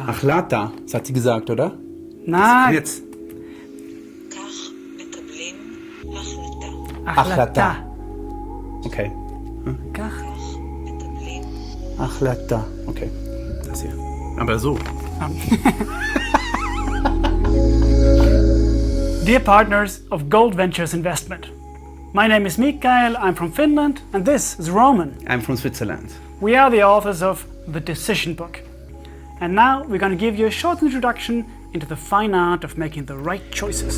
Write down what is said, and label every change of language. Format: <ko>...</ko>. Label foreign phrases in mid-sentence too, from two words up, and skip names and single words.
<de>Achlata, das hat sie gesagt, oder? Na, Jetzt.</de> <he>כך מקבלים החלטה. החלטה. Okay. כך. מקבלים</he> <de>Achlata. Okay. Das hier. Aber so.</de> <en>Dear partners of Gold Ventures Investment, my name is Mikael, I'm from Finland, and this is Roman. I'm from Switzerland. We are the authors of The Decision Book. And now we're going to give you a short introduction into the fine art of making the right choices.</en>